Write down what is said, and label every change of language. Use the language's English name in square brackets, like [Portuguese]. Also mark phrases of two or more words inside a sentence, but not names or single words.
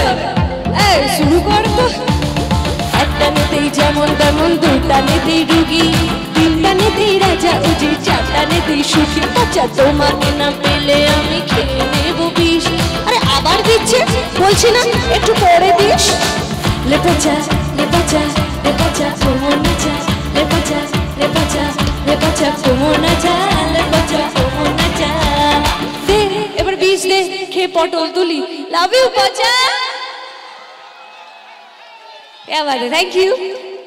[Bangla] এই শুরু কর তো। একটা নেতেই যেমন তেমন, দুটা নেতেই রুগী, তিনটা নেতেই রাজা উজির, চারটা নেতেই সুখী। পচা তোমাকে না পেলে আমি খেয়ে নেব বিষ। আরে আবার দিচ্ছে, বলছি না একটু পরে দিস। লে পচা লে পচা লে পচা কোমর নাচা, লে পচা লে পচা লে পচা কোমর নাচা, লে পচা কোমর নাচা। দে এবার বিষ দে, খেয়ে পটল তুলি। [English] love you [Hindi] পচা। क्या बात है, [English] thank you.